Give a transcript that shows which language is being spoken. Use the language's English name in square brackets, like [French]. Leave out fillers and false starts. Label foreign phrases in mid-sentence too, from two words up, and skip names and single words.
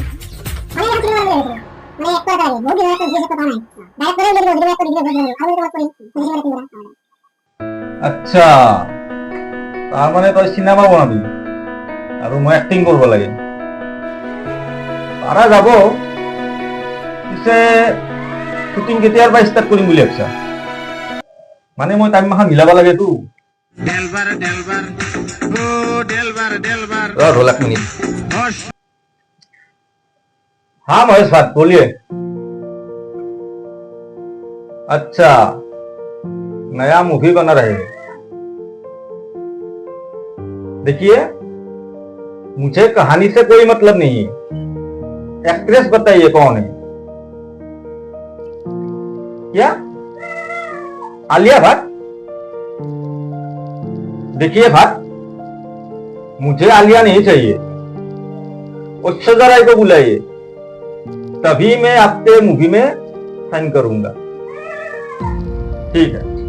[Assamese] আচ্ছা তাৰমানে তই চিনেমা বনাবি আৰু মই এক্টিং কৰিব লাগে পাৰা যাব পিছে শ্বুটিং কেতিয়াৰ পৰা ষ্টাৰ্ট কৰিম বুলি ভাবিছা মানে মই টাইম মাখন মিলাব লাগেতো [Hindi] ढोल एक मिनट हाँ महेश बात बोलिए अच्छा नया मूवी बना रहे हैं देखिए मुझे कहानी से कोई मतलब नहीं है एक्ट्रेस बताइए कौन है क्या आलिया भट्ट देखिए भट्ट मुझे आलिया नहीं चाहिए ऐश्वर्या राय को बुलाइए तभी मैं आपके मूवी में साइन करूंगा ठीक है